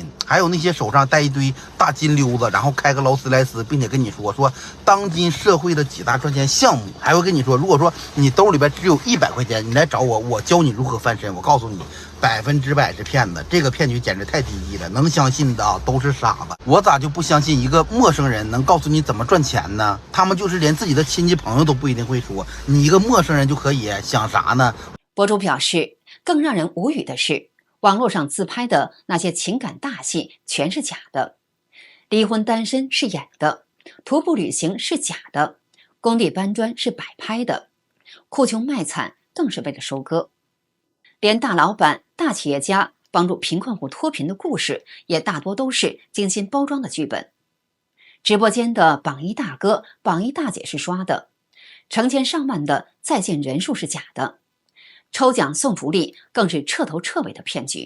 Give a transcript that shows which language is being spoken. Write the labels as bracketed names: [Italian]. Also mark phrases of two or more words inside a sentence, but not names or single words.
[Chinese] 還有那些手上戴一堆大金溜子，然後開個勞斯萊斯，並且跟你說當今社會的幾大賺錢項目，還會跟你說，如果說你兜裡邊只有100塊錢，你來找我，我教你如何翻身。我告訴你，100%是騙子，這個騙局簡直太低級了，能相信的啊都是傻子。我咋就不相信一個陌生人能告訴你怎麼賺錢呢？他們就是連自己的親戚朋友都不一定會說，你一個陌生人就可以，想啥呢？博主表示，更讓人無語的是，網絡上自拍的那些情感大戲全是假的，離婚單身是演的，徒步旅行是假的，工地搬磚是摆拍的，哭窮賣慘更是為了收割。連大老闆、大企業家幫助貧困戶脫貧的故事，也大多都是精心包裝的劇本。直播間的榜一大哥、榜一大姐是刷的，成千上萬的在線人數是假的，抽獎送福利更是徹頭徹尾的騙局。